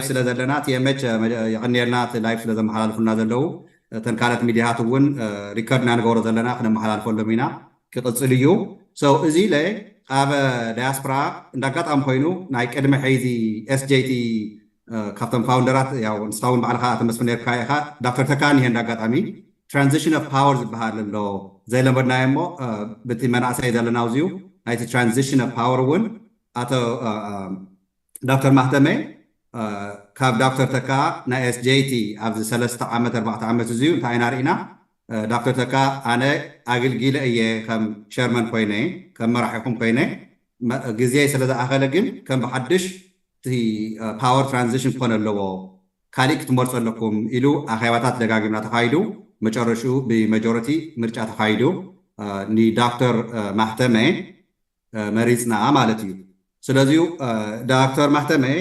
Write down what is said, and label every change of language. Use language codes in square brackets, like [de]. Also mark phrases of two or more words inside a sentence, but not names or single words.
[ti] ስለ ዘለና TMH ይቕንየልና እቲ ላይቭ ስለ ዘመሓላልፉና ዘለው እተን ካልኦት ሚድያታት እውን ሪከርድና ንገብሮ ዘለና ክነመሓላልፈሎም ኢና ክቕፅል እዩ እዚ ኣብ ዳያስፖራ እንዳጋጣሚ ኮይኑ ናይ ቅድሚ ሕዚ SJT ካብቶም ፋውንደራት ያው ንስኻውን ባዕልካ ኣተመስፍን ነርካ ኢኻ ዳክተር ተካኒ ይሄ እንዳጋጣሚ [en] transition of power [ti] ዝበሃል ኣሎ ዘይለመድናዮ እሞ በቲ መናእሰይ ዘለና ኣብዚዩ ናይቲ [en] transition of power [ti] እውን ኣቶ ዶክተር ማህተመ ካብ ዶክተር ተካ ናይ SJT ኣብዚ 3 ዓመት 4 ዓመት እዚዩ እንታይ ኢና ርኢና ዶክተር ተካ ኣነ ኣገልጊለ እየ ከም ሸርመን ኮይነ ከም መራሒኹም ኮይነ ግዜ ስለ ዝኣኸለ ግን ከም ብሓድሽ እቲ [en] power transition [ti] ክኾን ኣለዎ ካሊእ ክትመርፁ ኣለኩም ኢሉ ኣኼባታት ደጋጊምና ተኻይዱ መጨረሽኡ ብመጆሪቲ ምርጫ ተኻይዱ ንዶክተር ማህተመ መሪፅና ማለት እዩ ስለዚ ዶክተር ማህተመ